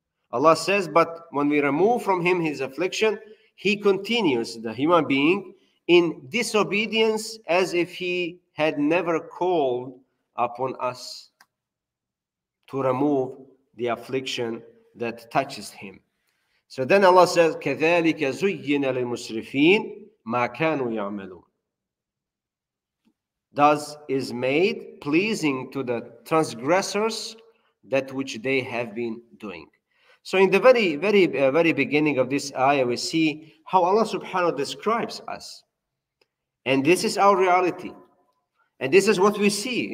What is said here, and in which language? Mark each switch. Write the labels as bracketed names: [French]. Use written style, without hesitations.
[English] Allah says, but when we remove from him his affliction, he continues, the human being, in disobedience as if he had never called upon us to remove the affliction that touches him. So then Allah says, [Arabic] كَذَلِكَ زُيِّنَ لِلْمُسْرِفِينَ مَا كَانُوا يَعْمَلُونَ. [English] Thus is made pleasing to the transgressors that which they have been doing. So in the very beginning of this ayah, we see how Allah [Arabic] subhanahu wa ta'ala [English] describes us. And this is our reality. And this is what we see.